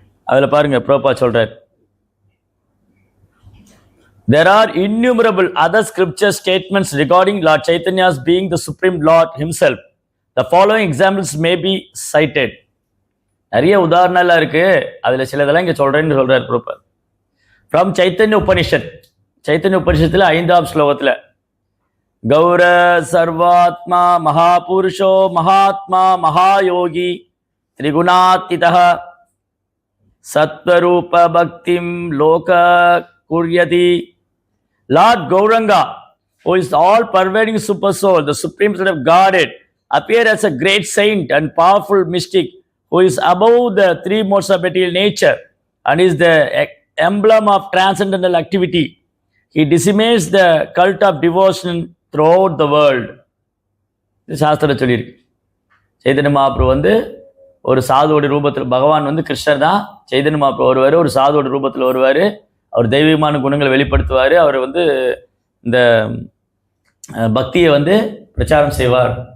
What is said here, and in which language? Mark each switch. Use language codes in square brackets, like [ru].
[ta] அதில் பாருங்க, பிரபுபா சொல்றார், [en] there are innumerable other scripture statements regarding Lord Chaitanya's being the Supreme Lord himself. The following examples may be cited. [ta] நிறைய உதாரணம் இருக்கு, அதில் சிலதெல்லாம் இங்கே சொல்றேன்னு சொல்றார் Prabhupada. [en] From Chaitanya Upanishad, [ta] Chaitanya உபனிஷத்தில் 5ஆம் ஸ்லோகத்தில், [sa] கௌர சர்வாத்மா மகாபுருஷோ மகாத்மா மகாயோகி திரிகுணாத்திதः சத்வரூப பக்திம் லோக குர்யதி. [en] Lord Gauranga, who is all-pervading super soul, the supreme son of Godhead, appeared as a great saint and powerful mystic who is above the 3 modes of material nature and is the emblem of transcendental activity. He decimates the cult of devotion throughout the world. [ta] இது சாஸ்திரம் சொல்லியிருக்கு. சைதன்ய மகாபிரபு ஒரு சாதுவோட ரூபத்தில், பகவான் கிருஷ்ணர் தான், சைதன்ய மகாபிரபு வருவார், ஒரு சாதுவோட ரூபத்தில் வருவார். அவர் தெய்வீகமான குணங்களை வெளிப்படுத்துவார். அவர் இந்த பக்தியை பிரச்சாரம் செய்வார்.